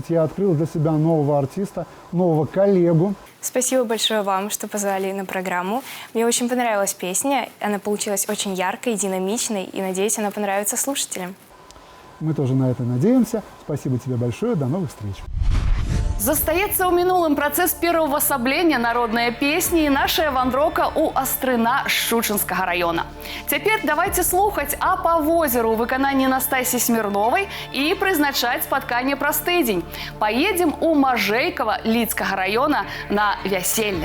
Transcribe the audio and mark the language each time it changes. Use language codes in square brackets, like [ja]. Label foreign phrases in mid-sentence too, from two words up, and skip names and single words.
[ru] Я открыл для себя нового артиста, нового коллегу. Спасибо большое вам, что позвали на программу. Мне очень понравилась песня. Она получилась очень яркой, динамичной, и, надеюсь, она понравится слушателям. Мы тоже на это надеемся. Спасибо тебе большое, до новых встреч. [be] Застаецца ў мінулым працэс пераўвасаблення народнай песні і нашая вандроўка ў Астрына Шчучынскага района. Цяпер давайте слухаць а па возеру ў выкананні Настасі Смірновай і прызначаць спатканне праз тыдзень. Паедзем у Мажэйкава Лідскага района на вяселле.